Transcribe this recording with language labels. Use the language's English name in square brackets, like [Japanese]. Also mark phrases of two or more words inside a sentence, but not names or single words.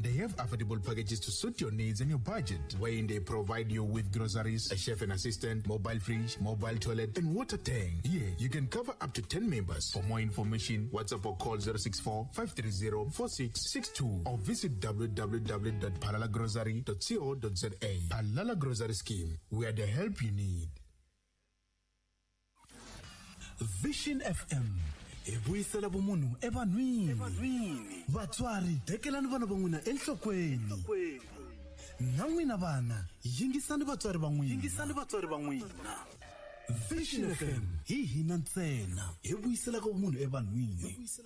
[English] They have affordable packages to suit your needs and your budget, wherein they provide you with groceries, a chef and assistant, mobile fridge, mobile toilet, and water tank. Here, you can cover up to 10 members. For more information, WhatsApp or call 064-530-4662 or visit www.palalagrocery.co.za. Palala Grocery Scheme, where the help you need. [Tsonga] Vision FM ebuyisela bomunhu evanhwini vatswari tekelani vana van'wina enhlokweni na n'wina vana yingisani vatswari van'wina. Vision FM hi hina ntsena ebuyisela ka bomunhu evanhwini.